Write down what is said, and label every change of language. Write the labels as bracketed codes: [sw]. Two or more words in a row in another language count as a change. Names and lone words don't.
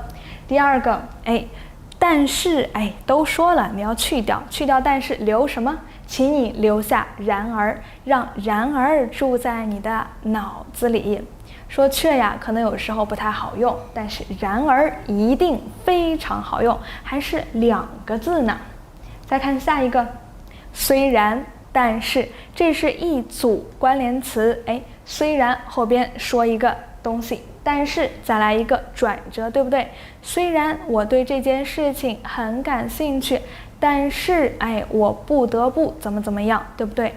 [zh] 第二個，但是都說了，你要去掉但是留什麼？請你留下然而，讓然而住在你的腦子裡。說卻呀，可能有時候不太好用，但是然而一定非常好用，還是2個字呢。再看下一個，雖然但是，這是一組關聯詞。雖然後邊說一個東西，但是再來一個轉折，對不對？雖然我對這件事情很感興趣，但是我不得不怎麼樣，對不對？